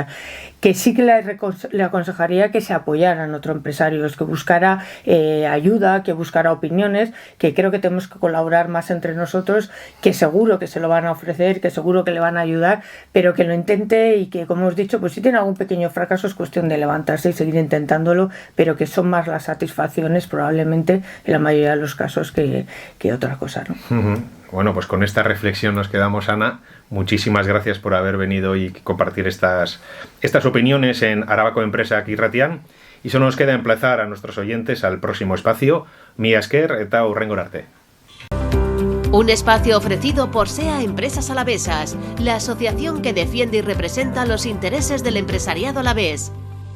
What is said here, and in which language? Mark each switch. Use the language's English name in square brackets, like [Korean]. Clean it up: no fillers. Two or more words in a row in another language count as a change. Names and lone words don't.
[Spanish] Que sí que le aconsejaría que se apoyara en otros empresarios, que buscara ayuda, que buscara opiniones, que creo que tenemos que colaborar más entre nosotros, que seguro que se lo van a ofrecer, que seguro que le van a ayudar, pero que lo intente y que, como os he dicho, pues si tiene algún pequeño fracaso es cuestión de levantarse y seguir intentándolo, pero que son más las satisfacciones probablemente en la mayoría de los casos que otra cosa, ¿no? Bueno, pues con esta reflexión nos quedamos, Ana. Muchísimas gracias por haber venido y compartir estas opiniones en Arabako Enpresak Irratian, y solo nos queda emplazar a nuestros oyentes al próximo espacio. [Basque] Mila esker eta hurrengora arte. [Spanish] Un espacio ofrecido por SEA Empresas Alavesas, la asociación que defiende y representa los intereses del empresariado alavés.